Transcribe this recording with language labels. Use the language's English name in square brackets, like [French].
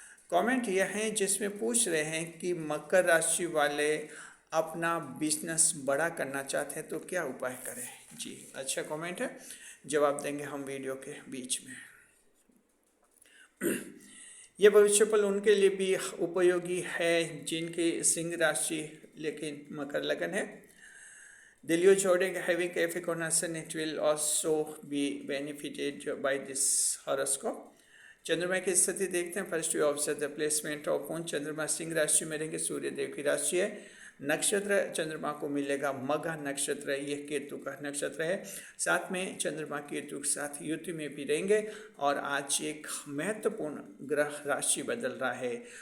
[Hindi] Comment यह है जिसमें पूछ रहे हैं कि मकर राशि वाले अपना बिजनेस बड़ा करना चाहते हैं तो क्या उपाय करें। जी, अच्छा कमेंट है, जवाब देंगे हम वीडियो के बीच में। ये भविष्यफल उनके लिए भी उपयोगी है जिनकी सिंह राशि लेकिन मकर लगन है। [English] The Leo zodiac having Capricorn, it will also be benefited by this horoscope. [Hindi] चंद्रमा की स्थिति देखते हैं। [English] First you observe the placement of moon. [Hindi] चंद्रमा सिंह राशि में रहेंगे, सूर्य देव की राशि है। नक्षत्र चंद्रमा को मिलेगा मघा नक्षत्र, यह केतु का नक्षत्र है। साथ में चंद्रमा केतु के साथ युति में भी रहेंगे। और आज एक महत्वपूर्ण ग्रह राशि बदल रहा है।